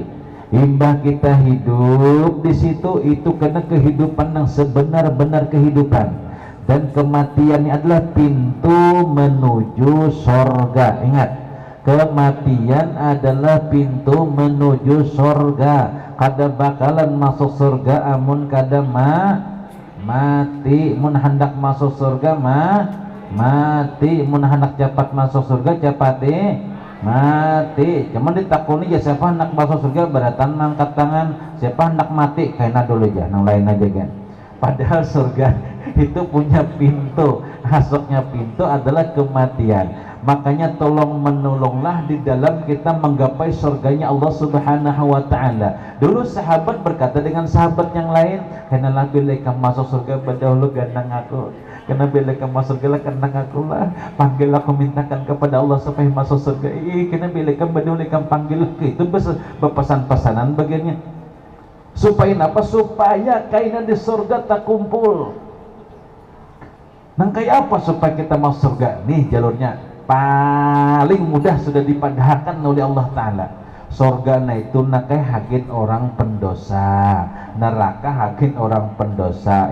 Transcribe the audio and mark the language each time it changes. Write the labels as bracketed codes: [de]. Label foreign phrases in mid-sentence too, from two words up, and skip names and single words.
[id] Imbah kita hidup di situ, itu karena kehidupan yang sebenar-benar kehidupan, dan kematian ini adalah pintu menuju sorga. Ingat, kematian adalah pintu menuju sorga. [bjn] Kada bakalan masuk surga amun kada mati. Mun hendak masuk surga mati, mun hendak cepat masuk surga cepat mati. Cuman ditakuni ya, siapa hendak masuk surga beratan angkat tangan, siapa hendak mati kayaknya dulu aja, yang lain aja kan. [id] Padahal surga itu punya pintu, masuknya pintu adalah kematian. Makanya tolong menolonglah di dalam kita menggapai surganya Allah [ar] سبحانه وتعالى. [id] Dulu sahabat berkata dengan sahabat yang lain, "Karena bila kamu masuk surga berdahulu gandang aku. Karena bila kamu masuk surga gandang aku lah. Panggil aku, mintakan kepada Allah supaya masuk surga. Karena bila kamu berdahulu kamu panggil aku." Itu berpesan-pesanan bagiannya. [bjn] Supaya apa? Supaya kainan di surga tak kumpul. Nang kayak apa supaya kita masuk surga? Nih jalurnya paling mudah, sudah dipadahkan oleh Allah Ta'ala. Surga itu nakai hagin orang pendosa, neraka hagin orang pendosa.